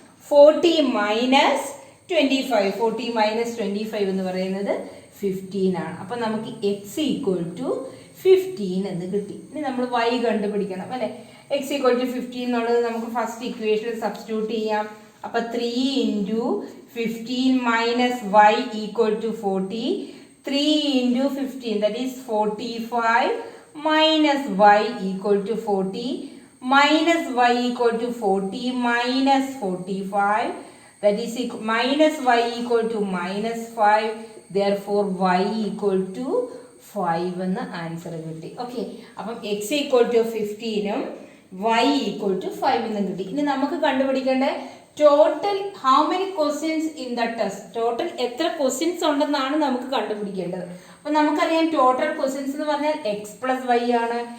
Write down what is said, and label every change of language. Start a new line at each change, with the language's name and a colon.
Malayalam: 40 - 25, 40 - 25 എന്ന് പറയുന്നത് 15 ആണ്. അപ്പം നമുക്ക് x = 15 എന്ന് കിട്ടി. ഇനി നമ്മൾ y കണ്ടുപിടിക്കണം അല്ലെ. x = 15 എന്നുള്ളത് നമുക്ക് ഫസ്റ്റ് ഇക്വേഷൻ സബ്സ്റ്റിറ്റ്യൂട്ട് ചെയ്യാം. അപ്പം
English: 3 × 15 - y = 40, 3 × 15 that is 45, minus y = 40, minus y = 40 minus 45, that is minus y = -5, therefore y = 5
Malayalam: എന്ന് ആൻസർ കിട്ടി. ഓക്കെ, അപ്പം x = 15 y = 5 എന്നും കിട്ടി. ഇനി നമുക്ക് കണ്ടുപിടിക്കേണ്ട total
English: how many questions in the test,
Malayalam: total എത്ര ക്വസ്റ്റ്യൻസ് ഉണ്ടെന്നാണ് നമുക്ക് കണ്ടുപിടിക്കേണ്ടത്. അപ്പം നമുക്കറിയാം ടോട്ടൽ ക്വസ്റ്റ്യൻസ് എന്ന് പറഞ്ഞാൽ x + y ആണ്.